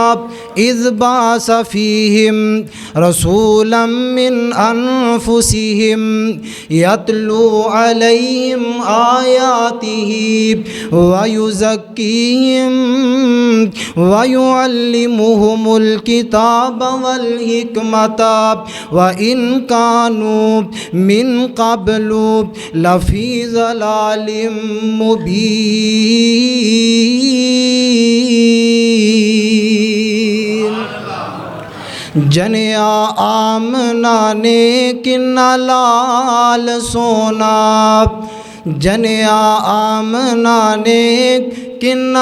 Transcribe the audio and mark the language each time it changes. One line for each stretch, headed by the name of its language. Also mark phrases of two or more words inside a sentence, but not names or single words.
Arabic: إذ بعث فيهم رسولا من أنفسهم يتلو عليهم آياته ويزكيهم ويعلمهم الكتاب والحكمة وإن كانوا من قبل لفي ضلال مبين.
Punjabi: ਜਣਿਆ ਆਮਨਾ ਨੇ ਕਿੰਨਾ ਲਾਲ ਸੋਹਣਾ, ਜਣਿਆ ਆਮਨਾ ਨੇ ਕਿੰਨਾ